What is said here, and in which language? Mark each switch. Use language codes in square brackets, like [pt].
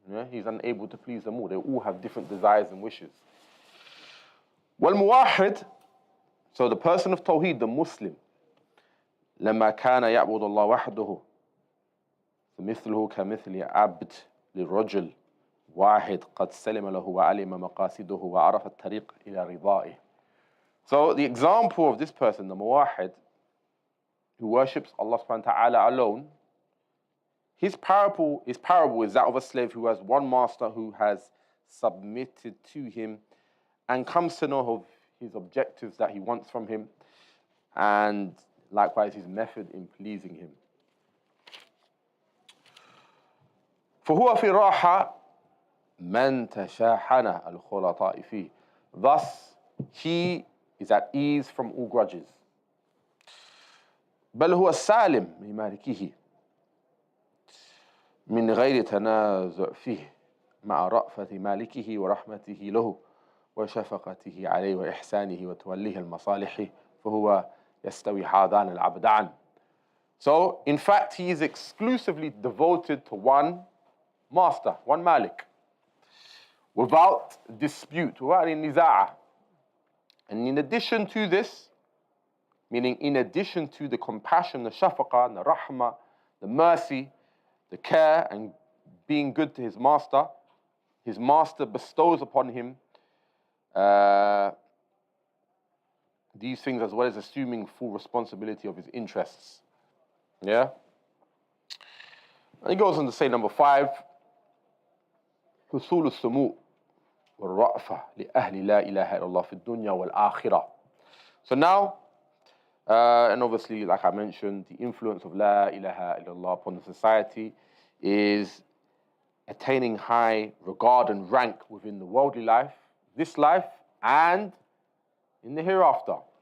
[en] He's unable to please them all. They all have different desires and wishes. [ar] والموحد, [en] so the person of Tawheed, the Muslim, [ar] لما كان يعبد الله وحده فمثله كمثل عبد للرجل واحد قد سلم له وعلم مقاصده وعرف الطريق إلى رضائه. [en] So the example of this person, the muwahid, who worships Allah subhanahu wa ta'ala alone, his parable is that of a slave who has one master who has submitted to him and comes to know of his objectives that he wants from him, and likewise his method in pleasing him. [ar] فهو في راحة من تشاحن الخلطاء فيه. [en] Thus, he is at ease from all grudges. [ar] بل هو السالم لمالكه من غير تنازع فيه مع رأفة مالكه ورحمته له وشفقته عليه وإحسانه وتوليه المصالح فهو يستوي هذان العبدان. [en] So, in fact, he is exclusively devoted to one master, one Malik, without dispute, without any niza'ah. And in addition to this, meaning in addition to the compassion, the shafaqah, the rahmah, the mercy, the care and being good to his master bestows upon him these things, as well as assuming full responsibility of his interests. Yeah? And he goes on to say, number 5, [ar] حصول السمو والرأفة لأهل لا إله إلا الله في الدنيا والآخرة. [en] So now, and obviously, like I mentioned, the influence of La ilaha illallah upon the society is attaining high regard and rank within the worldly life, this life, and in the hereafter.